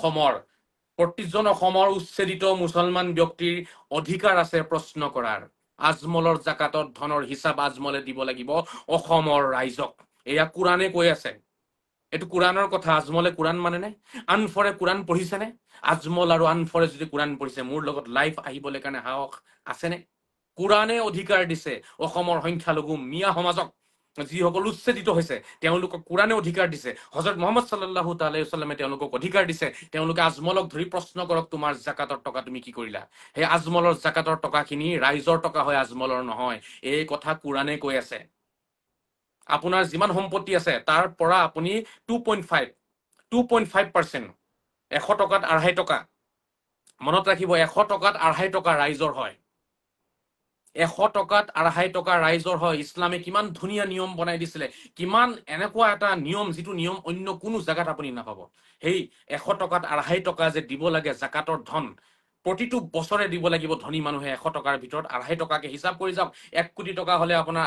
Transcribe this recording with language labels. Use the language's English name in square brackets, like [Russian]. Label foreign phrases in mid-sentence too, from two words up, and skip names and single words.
[Assamese] অসমৰ উচ্ছেদিত মুছলমান ব্যক্তিৰ অধিকাৰ আছে প্ৰশ্ন কৰাৰ আজমলৰ জাকাতৰ ধনৰ হিচাপ আজমলে দিব লাগিব অসমৰ ৰাইজক এয়া কুৰাণে কৈ আছে এইটো কুৰাণৰ কথা আজমলে কুৰাণ মানে নে আনফৰে কুৰাণ পঢ়িছে নে আজমল আৰু আনফৰে যদি কুৰাণ পঢ়িছে মোৰ লগত লাইভ আহিবলৈ কাৰণে সাহস আছে নে কুৰাণে অধিকাৰ দিছে অসমৰ সংখ্যালঘু মিয়া সমাজক যিসকল উচ্ছেদিত হৈছে তেওঁলোকক কুৰাণে অধিকাৰ দিছে হযৰত মুহাম্মদ [Arabic] صلى الله تعالى وسلم [Assamese] তেওঁলোকক অধিকাৰ দিছে তেওঁলোকে আজমলক ধৰি প্ৰশ্ন কৰক তোমাৰ জাকাতৰ টকা তুমি কি কৰিলা সেই আজমলৰ জাকাতৰ টকাখিনি ৰাইজৰ টকা হয় আজমলৰ নহয় এই কথা কুৰাণে কৈ আছে আপোনাৰ যিমান সম্পত্তি আছে তাৰ পৰা আপুনি 2.5% 100 টকাত 2.5 টকা মনত ৰাখিব 100 টকাত 2.5 টকা ৰাইজৰ হয় 100 টকাত 2.5 টকা ৰাইজৰ হয় ইছলামে কিমান ধুনীয়া নিয়ম বনাই দিছিলে কিমান এনেকুৱা এটা নিয়ম যিটো নিয়ম অন্য কোনো জায়গাত আপুনি নাপাব সেই 100 টকাত 2.5 টকা যে দিব লাগে জাকাতৰ ধন প্ৰতিটো বছৰে দিব লাগিব ধনী মানুহে 100 টকাৰ ভিতৰত 2.5 টকাকে হিচাপ কৰি যাওক 1 কোটি টকা হলে আপোনাৰ